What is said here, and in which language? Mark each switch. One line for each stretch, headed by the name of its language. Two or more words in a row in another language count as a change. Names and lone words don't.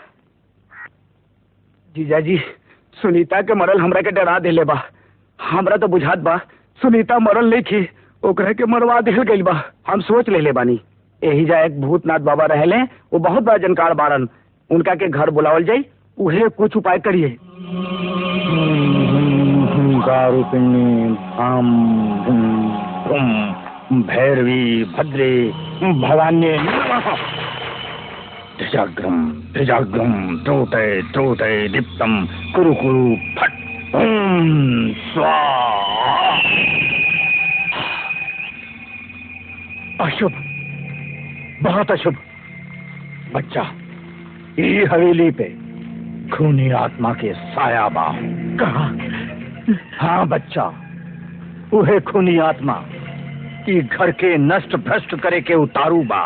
Bhojpuri: जीजा जी, सुनीता के मरल हमरा के डरा देले बा। हमरा तो बुझात बा सुनीता मरल नहीं थी, ओकरे के मरवा दिल गइल बा। हम सोच लेले बानी, यही जा एक भूतनाथ बाबा रहले, वो बहुत बड़ा जानकार बारन, उनका के घर बुलावल जाई, उहे कुछ उपाय करिए।
Sanskrit: भैरवी भद्रे भवानी ध्वजाग्रम ध्वजाग्रम द्रोते द्रोते दीप्तम कुरु कुरु फट ओम स्वाहा।
Bhojpuri: अशुभ, बहुत अशुभ। बच्चा, ये हवेली पे खूनी आत्मा के साया बा। कहा? हाँ बच्चा, उहे खूनी आत्मा की घर के नष्ट भ्रष्ट करे के उतारू बा।